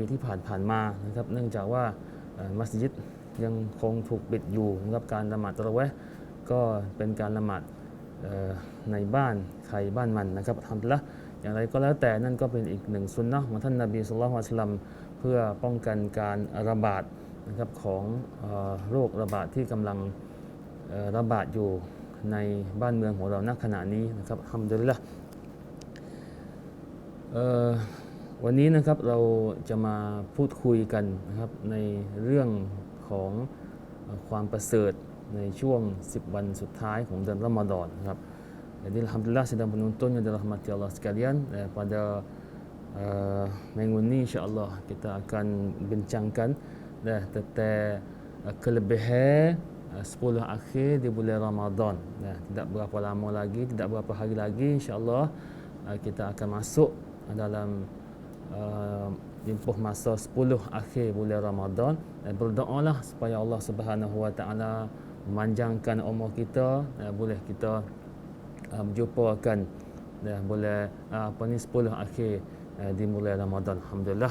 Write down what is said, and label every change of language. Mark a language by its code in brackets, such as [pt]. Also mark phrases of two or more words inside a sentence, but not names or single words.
[th] ที่ผ่านมานะครับเนื่องจากว่ามัสยิดยังคงถูกปิดอยู่นะครับการละหมาดตะเราะเวห์ก็เป็นการละหมาดในบ้านใครบ้านมันนะครับอัลฮัมดุลิลละห์อย่างไรก็แล้วแต่นั่นก็เป็นอีกหนึ่งซุนนะห์ของท่านนบีศ็อลลัลลอฮุอะลัยฮิวะซัลลัมเพื่อป้องกันการระบาดนะครับของโรคระบาดที่กำลังระบาดอยู่ในบ้านเมืองของเราณขณะนี้นะครับอัลฮัมดุลิลละห์ วันนี้นะครับเราจะมาพูดคุยกันนะครับในเรื่องของความประเสริฐในช่วง10 วันสุดท้ายของเดือนรอมฎอนนะครับ [ms] jadi alhamdulillah sedang penonton yang dirahmati Allah sekalian pada minggu ini insya-Allah kita akan bincangkan tentang kelebihan 10 akhir di bulan Ramadan. Tidak berapa lama lagi, tidak berapa hari lagi insya-Allah kita akan masuk dalam tempoh masa 10 akhir bulan Ramadan dan berdoalah supaya Allah Subhanahu wa taala memanjangkan umur kita, boleh kita berjumpakan boleh 10 akhir di bulan Ramadan alhamdulillah.